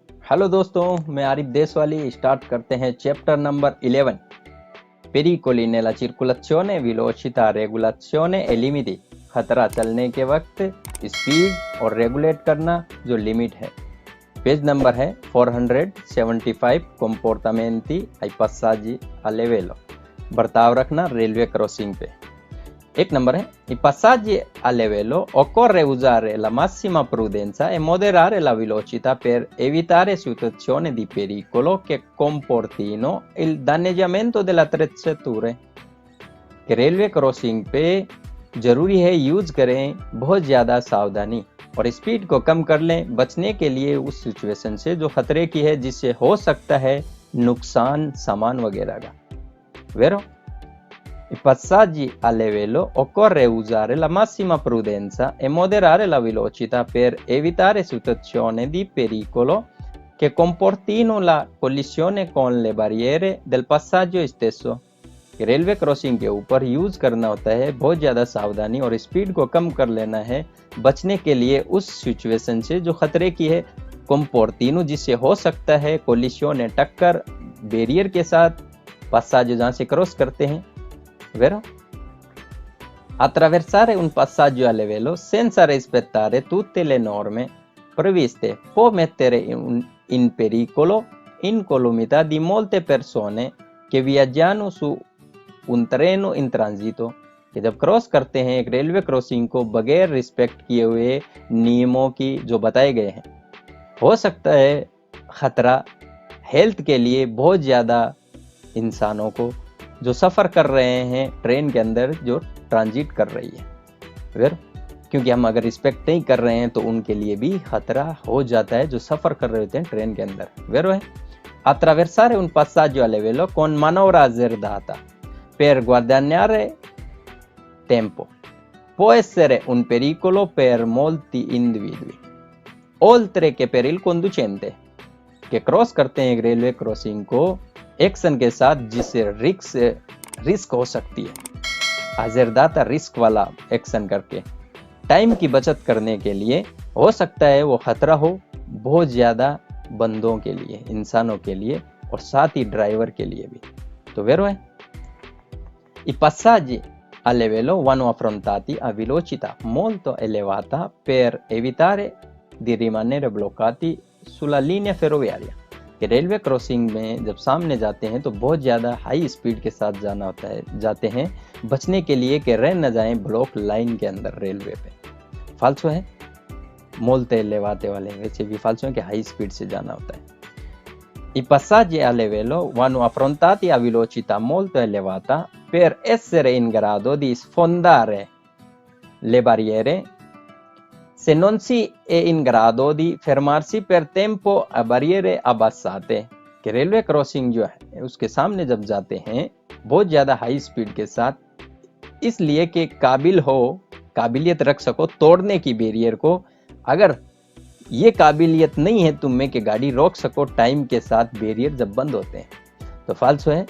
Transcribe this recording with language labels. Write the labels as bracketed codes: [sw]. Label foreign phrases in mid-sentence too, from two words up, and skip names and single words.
[hi] हेलो दोस्तों, मैं आरिफ देशवाली। स्टार्ट करते हैं [en] chapter number [it] 11, पेरिकोली nella circolazione velocità regolazione e limiti। [hi] खतरा चलने के वक्त स्पीड और रेगुलेट करना जो लिमिट है। [en] page number [hi] है 475, [it] comportamenti ai passaggi a livello, [hi] बर्ताव रखना [en] railway crossing [hi] पे। एक नंबर है, [it] i passaggi a livello occorre usare la massima prudenza e moderare la velocità per evitare situazioni di pericolo che comportino il danneggiamento delle attrezzature। [hi] कि [en] railway crossing [hi] पे जरूरी है यूज करें बहुत ज़्यादा सावधानी और स्पीड को कम कर लें बचने के लिए उस सिचुएशन से जो खतरे की है, जिससे हो सकता है नुकसान सामान वगैरह का। [it] वेरो I passaggi a livello occorre usare la massima prudenza e moderare la velocità per evitare situazioni di pericolo che comportino la collisione con le barriere del passaggio stesso। [en] railway crossing [hi] के ऊपर यूज करना होता है बहुत ज़्यादा सावधानी और स्पीड को कम कर लेना है बचने के लिए उस सिचुएशन से जो खतरे की है। comportino जिससे हो सकता है, कोलिशियोन टक्कर, बैरियर के साथ, passaggio जहाँ से क्रॉस करते हैं। Vero? [it] Attraversare un passaggio a livello senza rispettare tutte le norme previste può mettere in pericolo l'incolumità di molte persone che viaggiano su un treno in transito। [hi] कि जब क्रॉस करते हैं एक [en] railway crossing [hi] को बगैर रिस्पेक्ट किए हुए नियमों की जो बताए गए हैं, हो सकता है खतरा हेल्थ के लिए बहुत ज़्यादा इंसानों को जो सफ़र कर रहे हैं ट्रेन के अंदर, जो ट्रांजिट कर रही है। फिर क्योंकि हम अगर रिस्पेक्ट नहीं कर रहे हैं तो उनके लिए भी खतरा हो जाता है जो सफ़र कर रहे होते हैं ट्रेन के अंदर। [it] वेरो है attraversare un passaggio a livello con manovra azzardata per guadagnare tempo può essere un pericolo per molti individui oltre che per il conducente। [hi] के क्रॉस करते हैं एक [en] railway crossing [hi] को एक्शन के साथ जिससे रिस्क हो सकती है, आज़रदाता रिस्क वाला एक्शन करके टाइम की बचत करने के लिए हो सकता है वो खतरा हो बहुत ज़्यादा बंदों के लिए, इंसानों के लिए और साथ ही ड्राइवर के लिए भी। [it] तो वेरो है I passaggi a livello vanno affrontati a velocità molto elevata per evitare di rimanere bloccati sulla linea ferroviaria। [hi] कि [en] railway crossing [hi] में जब सामने जाते हैं तो बहुत ज़्यादा [en] high speed [hi] के साथ जाते हैं बचने के लिए कि रह न जाएं [en] block line [hi] के अंदर रेलवे पे। फाल्सो है [it] molto elevate [hi] वाले, वैसे भी फाल्सो है कि [en] high speed [hi] से जाना होता है। [it] I passaggi a livello vanno affrontati a velocità molto elevata per essere in grado di sfondare le barriere se non si è in grado di fermarsi per tempo a barriere abbassate। [hi] कि [en] railway crossing [hi] जो है उसके सामने जब जाते हैं बहुत ज़्यादा [en] high speed [hi] के साथ, इसलिए कि काबिलियत रख सको तोड़ने की बैरियर को। अगर ये काबिलियत नहीं है तुम में कि गाड़ी रोक सको टाइम के साथ बैरियर जब बंद होते हैं, तो फाल्सो है।